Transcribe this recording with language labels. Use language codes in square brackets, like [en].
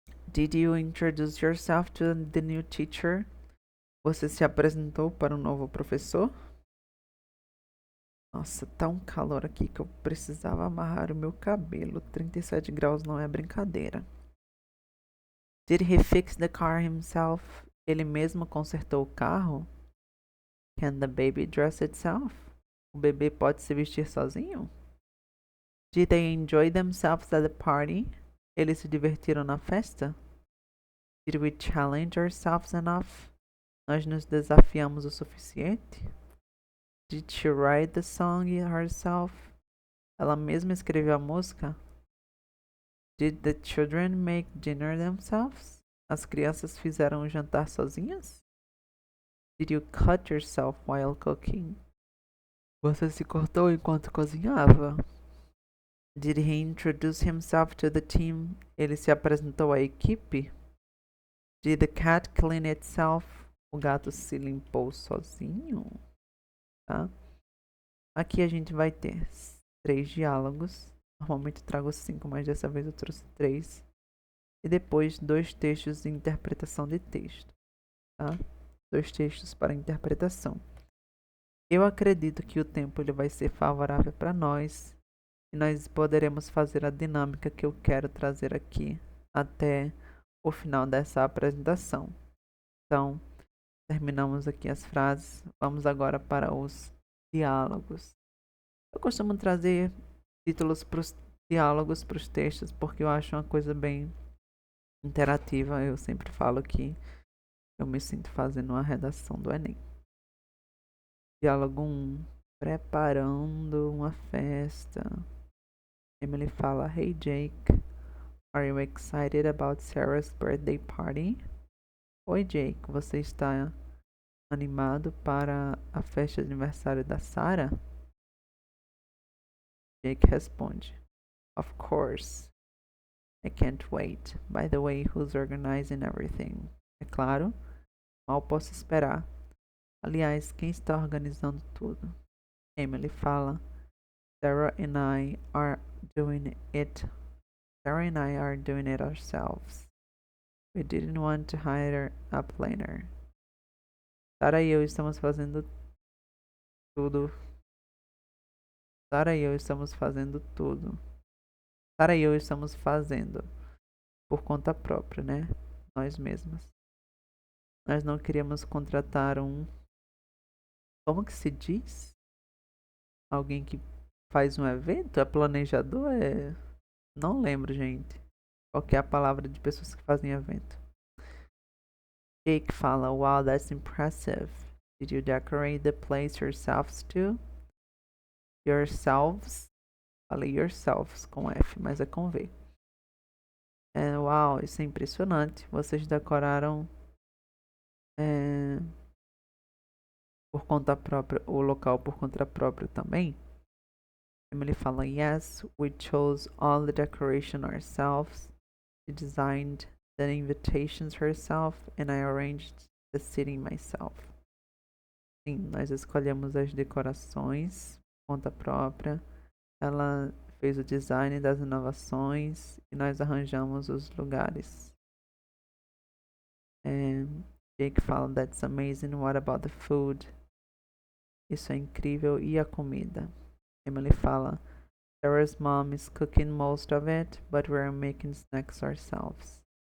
[en] Did you introduce yourself to the new teacher? [pt] Você se apresentou para o novo professor? Nossa, tá um calor aqui que eu precisava amarrar o meu cabelo. 37 graus não é brincadeira. [en] Did he fix the car himself? [pt] Ele mesmo consertou o carro? [en] Can the baby dress itself? [pt] O bebê pode se vestir sozinho? [en] Did they enjoy themselves at the party? [pt] Eles se divertiram na festa? [en] Did we challenge ourselves enough? [pt] Nós nos desafiamos o suficiente? [en] Did she write the song herself? [pt] Ela mesma escreveu a música? [en] Did the children make dinner themselves? [pt] As crianças fizeram o jantar sozinhas? [en] Did you cut yourself while cooking? [pt] Você se cortou enquanto cozinhava? [en] Did he introduce himself to the team? [pt] Ele se apresentou à equipe? [en] Did the cat clean itself? [pt] O gato se limpou sozinho? Tá? Aqui a gente vai ter 3 diálogos. Normalmente eu trago 5, mas dessa vez eu trouxe 3. E depois 2 textos de interpretação de texto. Tá? 2 textos para interpretação. Eu acredito que o tempo ele vai ser favorável para nós. E nós poderemos fazer a dinâmica que eu quero trazer aqui até o final dessa apresentação. Então, terminamos aqui as frases. Vamos agora para os diálogos. Eu costumo trazer títulos para os diálogos, para os textos, porque eu acho uma coisa bem interativa. Eu sempre falo que eu me sinto fazendo uma redação do Enem. Diálogo 1. Preparando uma festa. [en] Emily fala: Hey Jake, are you excited about Sarah's birthday party? [pt] Oi Jake, você está animado para a festa de aniversário da Sarah? [en] Jake responde: Of course. I can't wait. By the way, who's organizing everything? [pt] É claro, mal posso esperar. Aliás, quem está organizando tudo? [en] Emily fala: Sarah and I are doing it. Sarah and I are doing it ourselves. We didn't want to hire a planner. [pt] Sarah e eu estamos fazendo tudo. Sarah e eu estamos fazendo tudo. Sarah e eu estamos fazendo por conta própria, né? Nós mesmas. Nós não queríamos contratar como que se diz? Alguém que faz um evento? É planejador? Não lembro, gente. Qual que é a palavra de pessoas que fazem evento? [en] Jake fala, wow, that's impressive. Did you decorate the place yourselves too? Yourselves? [pt] Falei yourselves com F, mas é com V. Uau, isso é impressionante. Vocês decoraram é, por conta própria, o local por conta própria também? [en] Emily fala, yes, we chose all the decoration ourselves. She designed the invitations herself and I arranged the seating myself. [pt] Sim, nós escolhemos as decorações por conta própria. Ela fez o design das inovações e nós arranjamos os lugares. [en] Jake fala, that's amazing. What about the food? [pt] Isso é incrível. E a comida? [en] Emily fala, Sarah's mom is cooking most of it, but we're making snacks ourselves.